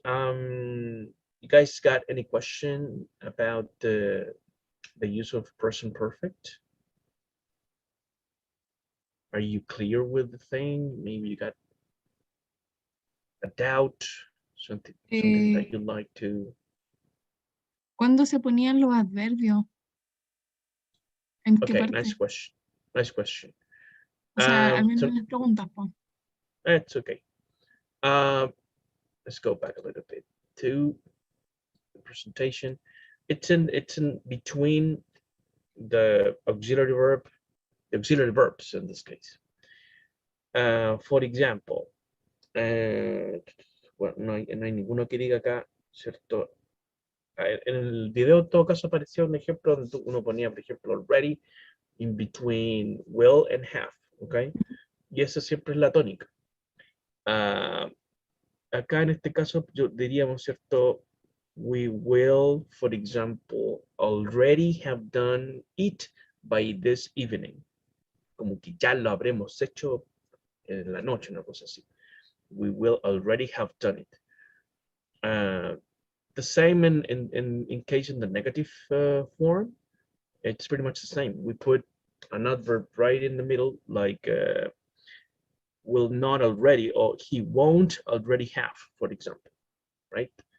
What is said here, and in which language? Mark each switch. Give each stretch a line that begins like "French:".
English: You guys got any question about the use of present perfect? Are you clear with the thing? Maybe you got a doubt, something that you'd like to.
Spanish: ¿Cuándo se ponían los adverbios? ¿En qué
English: Okay,
Spanish: parte?
English: nice question. Nice question.
Spanish: O sea, al menos las preguntas, po.
English: That's okay. Let's go back a little bit to the presentation. It's in between the auxiliary verbs in this case. For example,
Spanish: bueno, no hay ninguno que diga acá, ¿cierto? En el video en todo caso apareció un ejemplo donde uno ponía, por ejemplo,
English: already in between will and have,
Spanish: ¿ok? Y esa siempre es la tónica. Acá en este caso yo diríamos, ¿cierto?
English: We will, for example, already have done it by this evening.
Spanish: Como que ya lo habremos hecho en la noche, una cosa así.
English: We will already have done it. The same in case in the negative form, it's pretty much the same. We put an adverb right in the middle, like will not already, or he won't already have, for example, right?